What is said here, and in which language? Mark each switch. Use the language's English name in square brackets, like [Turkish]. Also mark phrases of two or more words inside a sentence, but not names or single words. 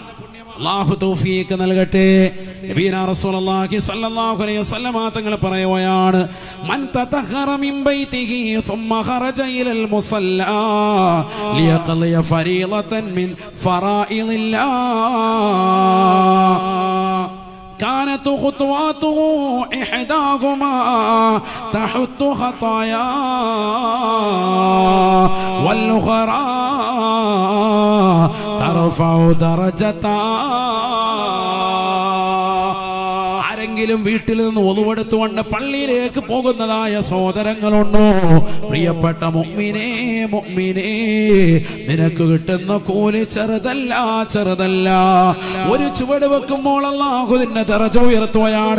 [Malayalam] അല്ലാഹു തൗഫീഖ് നൽകട്ടെ. [Arabic] نبينا رسول الله صلى الله عليه وسلم [Malayalam] തങ്ങൾ പറയുകയാണ്, [Arabic] من تطهر من بيته ثم خرج إلى المصلى ليقضي فريضة من فرائض الله كانت خطواته إحداهما تحط خطايا والأخرى ترفع درجتا. [Malayalam] ആരെങ്കിലും വീട്ടിൽ നിന്ന് ഒളിവെടുത്തുകൊണ്ട് പള്ളിയിലേക്ക് പോകുന്നതായ സഹോദരങ്ങളുണ്ടോ? പ്രിയപ്പെട്ട മുഅ്മിനേ, നിനക്ക് കിട്ടുന്ന കൂലി ചെറുതല്ല. ഒരു ചുവട് വെക്കുമ്പോൾ അല്ലാഹു നിന്നെ ദറജ ഉയർത്തുകയാണ്.